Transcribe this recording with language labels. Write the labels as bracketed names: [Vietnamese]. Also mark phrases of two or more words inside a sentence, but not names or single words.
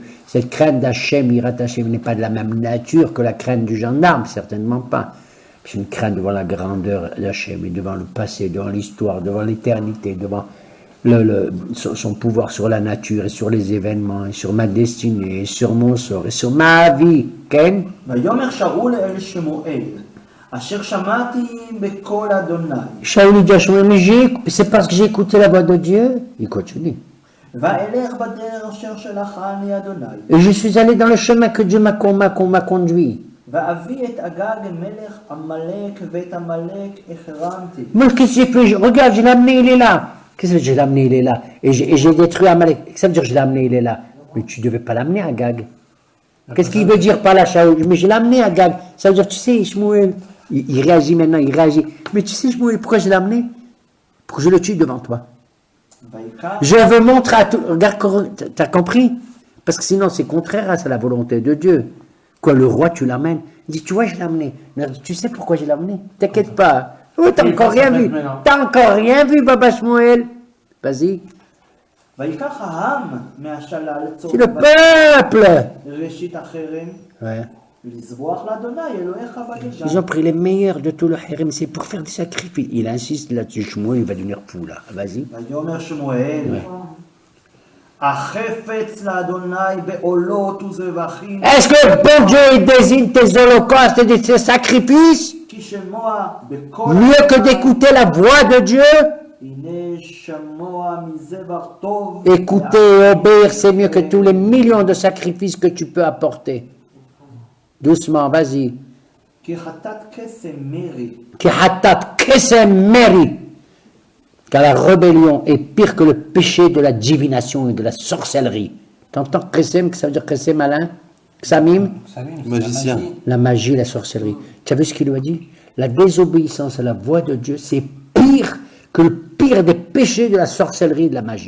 [French] Cette crainte d'Hachem, [Hebrew] יראת השם, [French] n'est pas de la même nature que la crainte du gendarme, certainement pas. C'est une crainte devant la grandeur d'Hachem, et devant le passé, devant l'histoire, devant l'éternité, devant son pouvoir sur la nature et sur les événements, et sur ma destinée, et sur mon sort, et sur ma vie. Ken? [Hebrew] ויאמר שאול אל שמואל, אשר שמעתי בקול אדוני. [French] Shaoul dit à Shmuel, mais c'est parce que j'ai écouté la voix de Dieu. Il continue. [Hebrew] ואלך בדרך אשר שלחני אדוני. [French] Et je suis allé dans le chemin que Dieu m'a conduit. [Hebrew] ואביא את אגג מלך עמלק ואת עמלק החרמתי. [French] Moi, qu'est-ce que j'ai fait? Regarde, je l'ai amené, il est là. Qu'est-ce que je l'ai amené, il est là? Et j'ai détruit Amalek. Qu'est-ce que ça veut dire je l'ai amené, il est là? Mais tu ne devais pas l'amener, Agag. Qu'est-ce qu'il veut dire par là, Shaoul? Mais je l'ai amené, Agag. Ça veut dire, tu sais, Shmuel, il réagit maintenant, il réagit. Mais tu sais, Shmuel, pourquoi je l'ai amené? Pour que je le tue devant toi. Je veux montrer à tout. Regarde, tu as compris? Parce que sinon, c'est contraire à la volonté de Dieu. Quoi, le roi, tu l'amènes? Il dit, tu vois, je l'ai amené. Mais tu sais pourquoi je l'ai amené? T'inquiète pas. Oh, t'as encore rien vu. T'as encore rien vu, Baba Shmuel. Vas-y. [Hebrew] ויקח העם מהשלל [French] C'est le peuple. [Hebrew] ראשית החרם, [French] Ouais. [Hebrew] לזבוח לאדוני אלוהיך בגלגל. [French] Ils ont pris les meilleurs de tout le harem, c'est pour faire des sacrifices. Il insiste là-dessus, Shmuel, il va devenir fou là. Vas-y. [Hebrew] ויאמר שמואל, החפץ לאדוני בעולות וזבחים, [French] Est-ce que bon Dieu il désigne tes holocaustes et tes sacrifices [Hebrew] כי שמוע בקול [French] mieux que d'écouter la voix de Dieu? [Hebrew] הנה שמוע מזבח טוב, [French] Écouter et obéir, c'est mieux que tous les millions de sacrifices que tu peux apporter. Doucement, vas-y. [Hebrew] כי חטאת קסם מרי, כי חטאת קסם מרי. [French] Car la rébellion est pire que le péché de la divination et de la sorcellerie. T'entends kesem, que ça veut dire kesem malin? Ksamim? Magicien. La magie, la sorcellerie. Tu as vu ce qu'il lui a dit? La désobéissance à la voix de Dieu, c'est pire que le pire des péchés de la sorcellerie et de la magie.